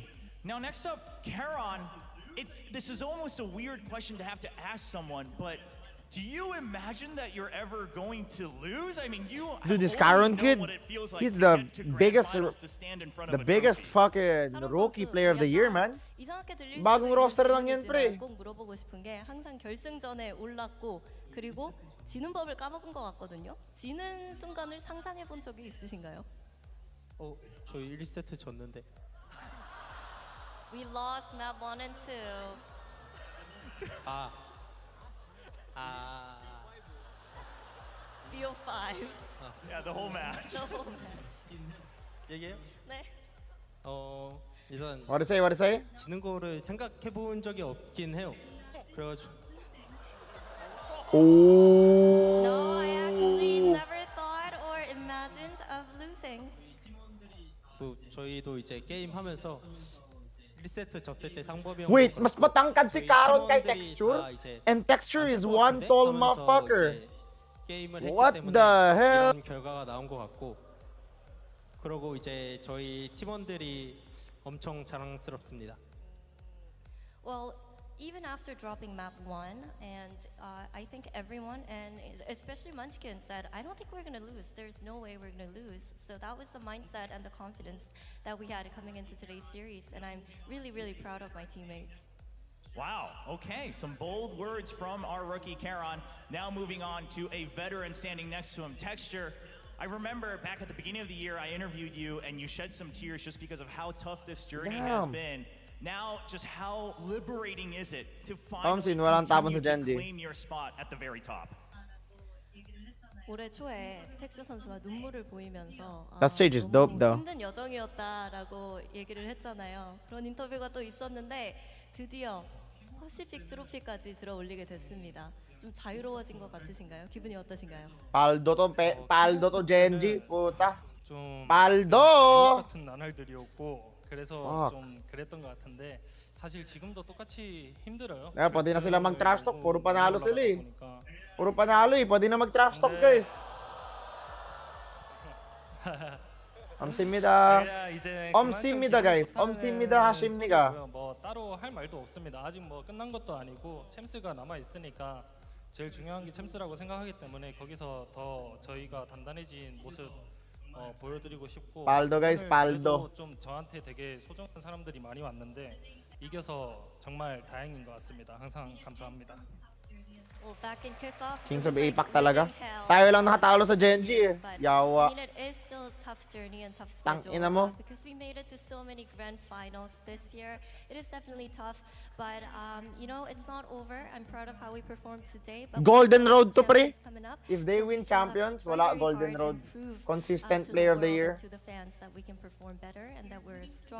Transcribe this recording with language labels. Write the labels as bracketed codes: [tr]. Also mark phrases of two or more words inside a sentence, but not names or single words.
[en] team. Now, next up, Karen. This is almost a weird question to have to ask someone, but do you imagine that you're ever going to lose? I mean, Dude, this Karen kid, he's the biggest fucking rookie player of the year, man. [ko] 이상하게 들릴 [tl] bagong [ko] 수도 [tl] roster [ko] 있는 [tl] lang yan, pre. [ko] 질문이지만 꼭 물어보고 싶은 게 항상 결승전에 올랐고 그리고 지는 법을 까먹은 것 같거든요. 지는 순간을 상상해 본 적이 있으신가요? 저희 1세트 졌는데. [en] We lost map 1 and 2. BO5. Yeah, the whole match. The whole match. [ko] 얘기해요? 네. 일단 [en] What to say? [ko] 지는 거를 생각해 본 적이 없긴 해요. 그래가지고 [en] No, I actually never thought or imagined of losing. [ko] 저희도 이제 게임 하면서 1세트 졌을 때 상범이 형 [tl] Wait, mas matangkad si Karen kay Texture? [en] And Texture is one tall motherfucker. What the hell? [ko] 이런 결과가 나온 것 같고 그러고 이제 저희 팀원들이 엄청 자랑스럽습니다. [en] Well, even after dropping map 1, and I think everyone, and especially Munchkin, said, I don't think we're going to lose. There's no way we're going to lose. So that was the mindset and the confidence that we had coming into today's series, and I'm really, really proud of my teammates. Wow, okay, some bold words from our rookie Karen. Now moving on to a veteran standing next to him, Texture. I remember back at the beginning of the year, I interviewed you and you shed some tears just because of how tough this journey has been. Now, just how liberating is it to finally continue to claim your spot at the very top? [ko] 올해 초에 텍스 선수가 눈물을 보이면서 [en] That stage is dope, though. [ko] 힘든 여정이었다라고 얘기를 했잖아요. 그런 인터뷰가 또 있었는데 드디어 퍼시픽 트로피까지 들어올리게 됐습니다. 좀 자유로워진 것 같으신가요? 기분이 어떠신가요? [tl] Paldo to Gen.G, puta. [ko] 좀 [tl] Paldo! [ko] 같은 나날들이었고 그래서 좀 그랬던 것 같은데 사실 지금도 똑같이 힘들어요. [tl] Kaya pwede na sila mag-trash talk, puro panalo sila eh. Puro panalo eh, pwede na mag-trash talk guys. [ko] 엄습니다. 엄습니다 guys. 엄습니다 하십니까? 뭐 따로 할 말도 없습니다. 아직 뭐 끝난 것도 아니고 챔스가 남아 있으니까 제일 중요한 게 챔스라고 생각하기 때문에 거기서 더 저희가 단단해진 모습 보여드리고 싶고. [tl] Paldo guys, paldo. [ko] 좀 저한테 되게 소중한 사람들이 많이 왔는데 이겨서 정말 다행인 것 같습니다. 항상 감사합니다. [en] Well, back in kickoff, Kings of APAC [tl] talaga. Tayo lang nakatalo sa Gen.G eh. Yawa. [en] I mean, it is still a tough journey and tough [tl] Tang [en] schedule. [tl] ina mo. [en] Because we made it to so many grand finals this year. It is definitely tough, but it's not over. I'm proud of how we performed today. But [tl] Golden Road to pre. [en] coming up, If they win champions, wala Golden Road. Consistent player of the year. To the fans that we can perform better and that we're a strong